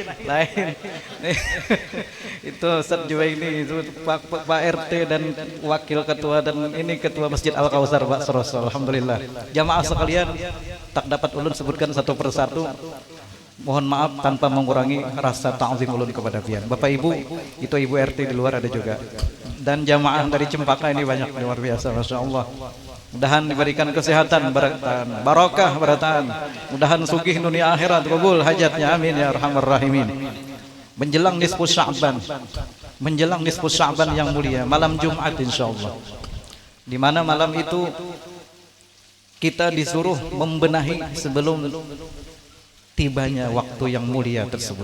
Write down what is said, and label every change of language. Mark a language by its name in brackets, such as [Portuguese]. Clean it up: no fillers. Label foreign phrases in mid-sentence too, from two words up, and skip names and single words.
[Indonesian] Itu Ustaz Juwaini, itu Pak RT dan wakil ketua dan ini ketua Masjid Al Kausar Pak Sros. Alhamdulillah. Jamaah sekalian, tak dapat ulun sebutkan satu persatu. Mohon maaf tanpa mengurangi rasa ta'zim ulun kepada pian. Bapak Ibu, itu Ibu RT di luar ada juga. Dan jamaah dari Cempaka ini banyak, luar biasa, [Arabic] ما شاء الله. [Indonesian] Mudahan diberikan kesehatan, barokah, barataan. Mudahan sugih dunia akhirat, kabul hajatnya, [Arabic] آمين يا أرحم الراحمين. [Indonesian] Menjelang nisfu Sya'ban, menjelang nisfu Sya'ban yang mulia, malam Jumat insyaallah. Di mana malam itu kita disuruh membenahi sebelum tibanya waktu yang mulia tersebut.